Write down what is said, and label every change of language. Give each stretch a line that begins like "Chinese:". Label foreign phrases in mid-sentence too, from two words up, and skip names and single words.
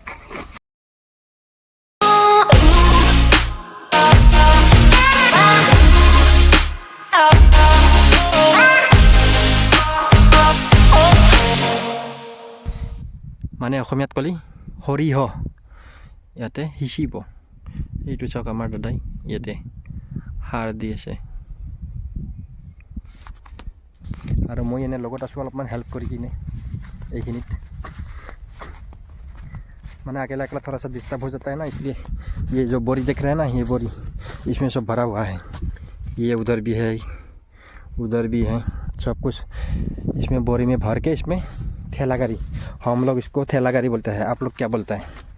Assamese: মানে অসমীয়াত ক'লি সৰিয়হ ইয়াতে সিঁচিব। এইটো চাওক আমাৰ দাদাই ইয়াতে সাৰ দি আছে, আৰু মই এনে লগত আছোঁ অলপমান হেল্প কৰি কিনে এইখিনিত।
Hindi: মানে अकेला थोड़ा सा डिस्टर्ब हो जाता है ना, इसलिए ये जो बोरी देख रहे हैं ना, ये बोरी इसमें सब भरा हुआ है। ये उधर भी है, उधर भी है, सब कुछ इसमें बोरी में भर के इसमें ठेला गाड़ी, हम लोग इसको ठेला गाड़ी बोलते हैं, आप लोग क्या बोलते हैं?